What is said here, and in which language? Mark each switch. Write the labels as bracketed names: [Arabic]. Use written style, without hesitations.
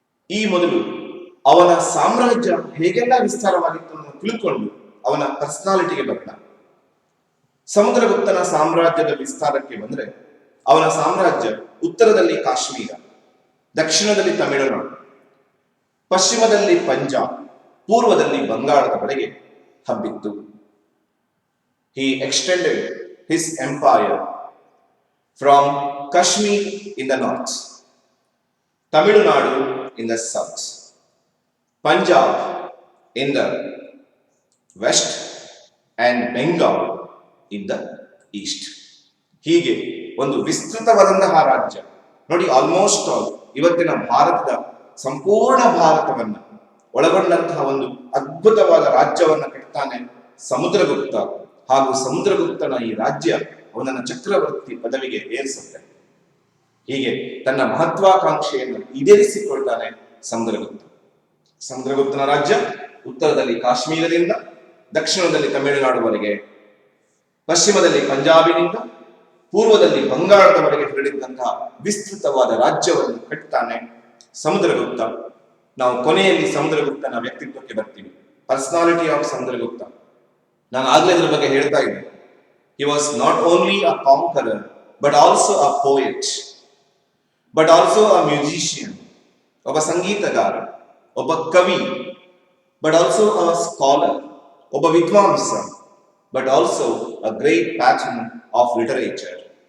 [Kannada] ಈ ಮೊದಲು ಅವನ ಸಾಮ್ರಾಜ್ಯ ಹೇಗೆಲ್ಲ ವಿಸ್ತಾರವಾಗಿತ್ತು ಅನ್ನೋದನ್ನು ತಿಳ್ಕೊಂಡು ಅವನ ಪರ್ಸನಾಲಿಟಿಗೆ ಬಂದ. ಸಮುದ್ರಗುಪ್ತನ ಸಾಮ್ರಾಜ್ಯದ ವಿಸ್ತಾರಕ್ಕೆ ಬಂದ್ರೆ, ಅವನ ಸಾಮ್ರಾಜ್ಯ ಉತ್ತರದಲ್ಲಿ ಕಾಶ್ಮೀರ, ದಕ್ಷಿಣದಲ್ಲಿ ತಮಿಳುನಾಡು, ಪಶ್ಚಿಮದಲ್ಲಿ ಪಂಜಾಬ್, ಪೂರ್ವದಲ್ಲಿ ಬಂಗಾಳದವರೆಗೆ ಹಬ್ಬಿತ್ತು. [English] He extended his empire from Kashmir in the north, Tamil Nadu in the south, Punjab in the west and Bengal in the east. [Kannada] ಹೀಗೆ ಒಂದು ವಿಸ್ತೃತವಾದಂತಹ ರಾಜ್ಯ ನೋಡಿ. [English] almost all [Kannada] ಇವತ್ತಿನ ಭಾರತದ ಸಂಪೂರ್ಣ ಭಾರತವನ್ನ ಒಳಗೊಂಡಂತಹ ಒಂದು ಅದ್ಭುತವಾದ ರಾಜ್ಯವನ್ನ ಕಟ್ತಾನೆ ಸಮುದ್ರಗುಪ್ತ. ಹಾಗೂ ಸಮುದ್ರಗುಪ್ತನ ಈ ರಾಜ್ಯ ಅವನನ್ನ ಚಕ್ರವರ್ತಿ ಪದವಿಗೆ ಏರಿಸುತ್ತೆ. ಹೀಗೆ ತನ್ನ ಮಹತ್ವಾಕಾಂಕ್ಷೆಯನ್ನು ಈಡೇರಿಸಿಕೊಳ್ತಾನೆ ಸಮುದ್ರಗುಪ್ತ. ಸಮುದ್ರಗುಪ್ತನ ರಾಜ್ಯ ಉತ್ತರದಲ್ಲಿ ಕಾಶ್ಮೀರದಿಂದ, ದಕ್ಷಿಣದಲ್ಲಿ ತಮಿಳುನಾಡುವರೆಗೆ, ಪಶ್ಚಿಮದಲ್ಲಿ ಪಂಜಾಬಿನಿಂದ, ಪೂರ್ವದಲ್ಲಿ ಬಂಗಾಳದವರೆಗೆ ಹರಡಿದ್ದಂತಹ ವಿಸ್ತೃತವಾದ ರಾಜ್ಯವನ್ನು ಕಟ್ತಾನೆ ಸಮುದ್ರಗುಪ್ತ. ನಾವು ಕೊನೆಯಲ್ಲಿ ಸಮುದ್ರಗುಪ್ತನ ವ್ಯಕ್ತಿತ್ವಕ್ಕೆ ಬರ್ತೀವಿ. [English] Personality of Samudragupta. [Kannada] ನಾನು ಆಗ್ಲೇ ಇದ್ರ ಬಗ್ಗೆ ಹೇಳ್ತಾ ಇದ್ದೆ. [English] He was not only a conqueror but also a poet, but also a musician. [Kannada] ಒಬ್ಬ ಸಂಗೀತಗಾರ, ಒಬ್ಬ ಕವಿ, [English] but also a scholar, [Kannada] ಒಬ್ಬ ವಿದ್ವಾಂಸ, [English] but also a great patron of literature.